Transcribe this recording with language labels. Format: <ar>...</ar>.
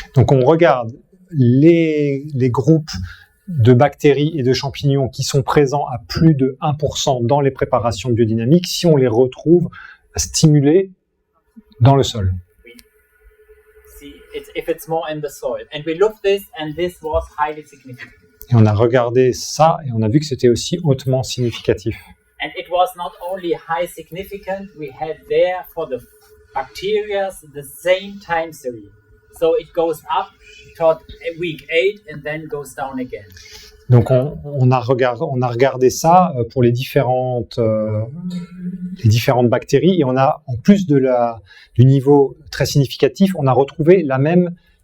<fr>Donc on regarde les groupes de bactéries et de champignons qui sont présents à plus de 1% dans les préparations biodynamiques, si on les retrouve stimulés dans le sol.</fr> <en>See, if it's more in the soil. And we looked this, and this was highly significant.</en> <fr>Et on a regardé ça et on a vu que c'était aussi hautement significatif.</fr> <en>And it was not only high significant, we had there for the bacteria the same time series. So it goes up toward week 8 and then goes down again.</en> <fr>Donc on a regardé ça pour les différentes bactéries et on a, en plus du niveau très significatif, on a retrouvé la même</fr>